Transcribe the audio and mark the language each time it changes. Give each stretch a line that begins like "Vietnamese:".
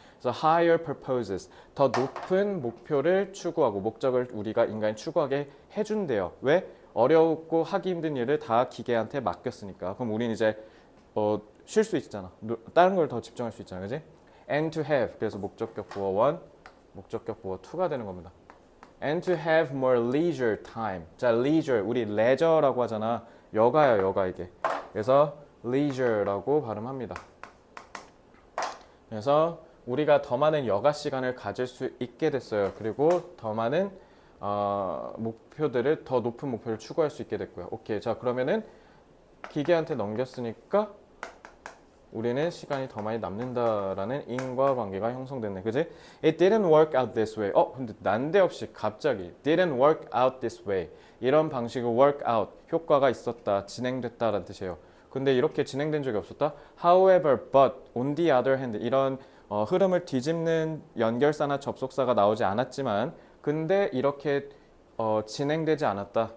Korean: 그래서
English: higher purposes
Korean: 더 높은 목표를 추구하고 목적을 우리가 인간이 추구하게 해준대요. 왜? 어렵고 하기 힘든 일을 다 기계한테 맡겼으니까. 그럼 우리는 이제 쉴 수 있잖아. 다른 걸 더 집중할 수 있잖아, 그지?
English: And to have
Korean: 그래서 목적격 부어 1 목적격 부어 2가 되는 겁니다.
English: And to have more leisure time.
Korean: 자, leisure 우리 leisure라고 하잖아. 여가야, 여가 이게. 그래서 leisure라고 발음합니다. 그래서 우리가 더 많은 여가 시간을 가질 수 있게 됐어요. 그리고 더 많은 목표들을 더 높은 목표를 추구할 수 있게 됐고요. 오케이. 자, 그러면은 기계한테 넘겼으니까 우리는 시간이 더 많이 남는다라는 인과관계가 형성됐네. 그지?
English: It didn't work out this way.
Korean: 근데 난데없이 갑자기
English: didn't work out this way.
Korean: 이런 방식으로
English: work out,
Korean: 효과가 있었다, 진행됐다라는 뜻이에요. 근데 이렇게 진행된 적이 없었다?
English: However, but, on the other hand,
Korean: 이런 흐름을 뒤집는 연결사나 접속사가 나오지 않았지만 근데 이렇게 진행되지 않았다.